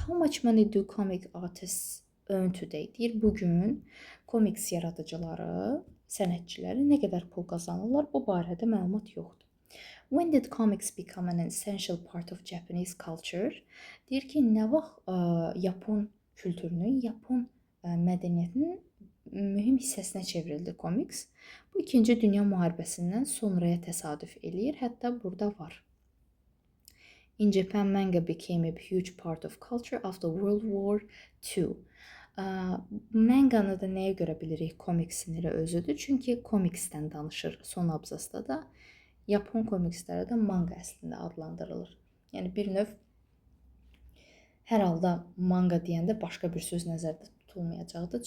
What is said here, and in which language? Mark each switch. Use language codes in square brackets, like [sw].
[en] How much money do comic artists earn today? [az] Deyir, bugün komiks yaradıcıları, sənətçiləri nə qədər pul qazanırlar? Bu barədə məlumat yoxdur. [en] When did comics become an essential part of Japanese culture? [az] Deyir ki, nə vaxt Yapon kültürünün, Yapon mədəniyyətinin mühüm hissəsinə çevrildi komiks. Bu 2-ci Dünya müharibəsindən sonraya təsadüf eləyir. Hətta burada var. [en] In Japan, manga became a huge part of culture after World War II. [az] Manganı da nəyə görə bilirik? Komiksin elə özüdür. Çünki komiksdən danışır son abzasda da. Yapon komiksləri də manga əslində adlandırılır. Yəni bir növ hər halda manga deyəndə başqa bir söz nəzərdə tutulmayacaqdır.